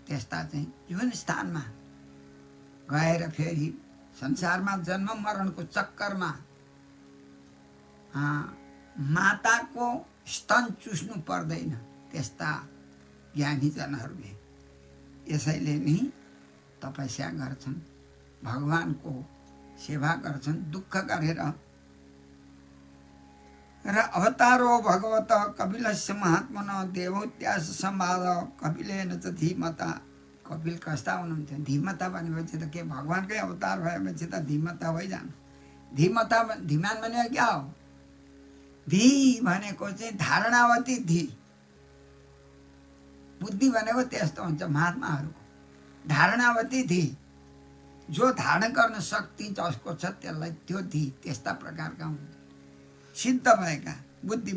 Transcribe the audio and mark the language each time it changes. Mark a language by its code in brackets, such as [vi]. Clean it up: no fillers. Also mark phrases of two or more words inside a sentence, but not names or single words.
[ne] त्यस्ता चाहिँ जुन स्थानमा गएर फेरि संसारमा जन्म मरणको चक्करमा माताको स्तन चुस्नु पर्दैन, त्यस्ता ज्ञानीजनहरूले यसैले नै तपस्या गर्छन्, भगवानको सेवा गर्छन् दुःख गरेर। [sa] र अवतारो भगवत कपिलस्य महात्मन देवहूत्यास संवाद कपिलेन च धीमता। [ne] कपिल कस्ता हुनुहुन्थ्यो? धीमता भनेपछि त के भगवानकै अवतार भएपछि त धीमता भइजानु। धीमता, धीमान भनेको क्या हो? धी भनेको चाहिँ धारणावती धी। बुद्धि भनेको त्यस्तो हुन्छ महात्माहरूको। धारणावती थिए, जो धारण गर्न शक्ति जसको छ त्यसलाई त्यो थिए, त्यस्ता प्रकारका हुन् सिद्ध भएका बुद्धिमा।